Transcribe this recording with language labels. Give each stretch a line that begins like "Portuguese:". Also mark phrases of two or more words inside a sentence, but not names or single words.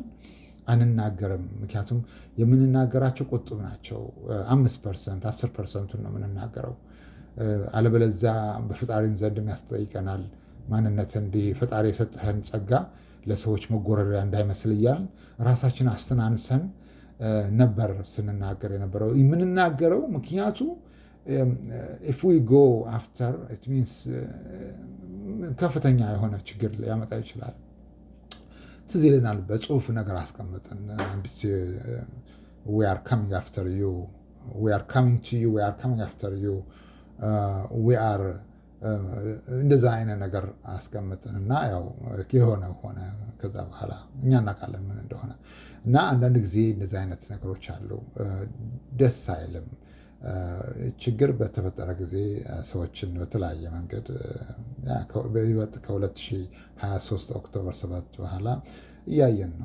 Amharic: አንናገርም። ምክንያቱም የምንናገራቸው ቁጥብ ናቸው። 5% 10%ን ነው የምንናገረው። አለበለዚያ በፈጣሪም ዘንድ ያስጠይቀናል። ማንነት እንዲህ ፈጣሪ የሰጠህን ጸጋ ለሰዎች መጎረሪያ እንዳይመስል እያልን ራሳችን አስተናንሰን ነበር ስንናገር የነበረው የምንናገረው። ምክንያቱ
English: if we go after it means
Amharic: ከፍተኛ የሆነ ችግር ሊያመጣ ይችላል። ትዝ ይለናል በጽሁፍ ነገር አስቀምጥን አንዲት
English: we are coming after you, we are coming to you, we are coming after you, we are
Amharic: እንደዛ አይነት ነገር አስቀምጥን እና ያው የሆነ ሆነ። ከዛ በኋላ እኛ እናውቃለን ምን እንደሆነ እና አንዳንድ ጊዜ እንደዚህ አይነት ነገሮች አሉ። ደስ አይልም። ችግር በተፈጠረ ጊዜ ሰዎችን በተለያየ መንገድ በይበልጥ ከ2023 ኦክቶበር 7 በኋላ እያየን ነው።